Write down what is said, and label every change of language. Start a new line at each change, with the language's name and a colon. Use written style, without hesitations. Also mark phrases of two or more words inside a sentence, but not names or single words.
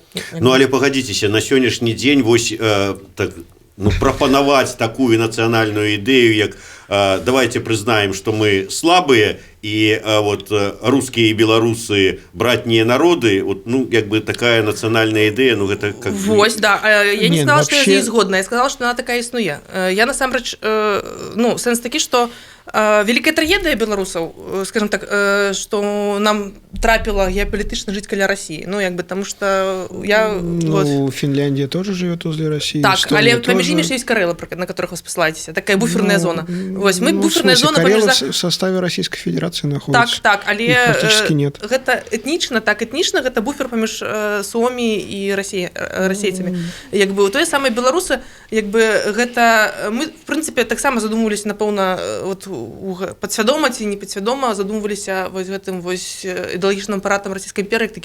Belarusian: Ну, але пагадзіцеся, на сённяшні дзень вось так, ну, прапанаваць такую нацыянальную ідэю, як давайте прызнаем, што мы слабыя, і вот рускія і беларусы братнія народы, вот, ну, як бы такая нацыянальная ідэя, ну, гэта
Russian: как бы...
Belarusian: Вось, да, я не сказала, што я з ёй згодна, я сказала, што яна такая існуе. Я насамрэч, ну, сэнс такі, што вялікая трагедыя беларусаў,
Russian: скажем так,
Belarusian: што нам трапіла геапалітычна жыць каля России, ну, як бы, таму што я... Ну, вот...
Russian: Финляндия тоже живет возле России.
Belarusian: Так, але паміж імі ж ёсць Карэлы,
Russian: на которых
Belarusian: вы спасылаецеся, такая буферная зона. Вось, мы буферная зона паміж...
Russian: Карэлы в составе Российской Федерации находятся.
Belarusian: Так, але
Russian: практически нет.
Belarusian: Гэта этнічна, так, этнічна, гэта буфер паміж Суомі і расейцамі. Як бы, тое самае беларусы, як бы, гэта... Мы, в прынцыпе, таксама задумваліся, напэўна, вот, падсвядома ці не падсвядома задумваліся вось гэтым вось ідэалагічным апаратам расійскай імперыі, такі